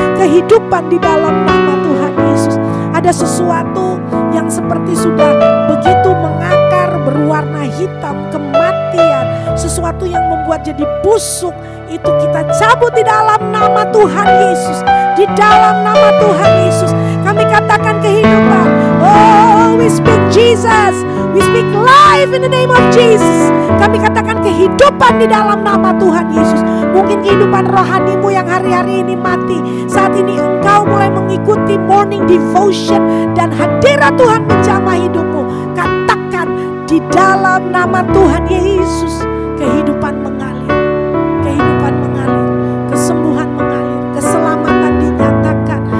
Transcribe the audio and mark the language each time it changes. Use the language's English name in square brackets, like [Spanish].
[Indonesian] Kehidupan di dalam nama Tuhan Yesus. Ada sesuatu yang seperti sudah begitu mengakar, berwarna hitam, kematian, sesuatu yang membuat jadi busuk, itu kita cabut di dalam nama Tuhan Yesus. Di dalam nama Tuhan Yesus kami katakan kehidupan. [English] Oh, we speak Jesus, we speak life in the name of Jesus. [Indonesian] Kami katakan kehidupan di dalam nama Tuhan Yesus. Mungkin kehidupan rohanimu yang hari-hari ini mati, saat ini engkau mulai mengikuti morning devotion dan hadirat Tuhan menjamah hidupmu. Katakan di dalam nama Tuhan Yesus, kehidupan mengalir, kehidupan mengalir, kesembuhan mengalir, keselamatan dinyatakan.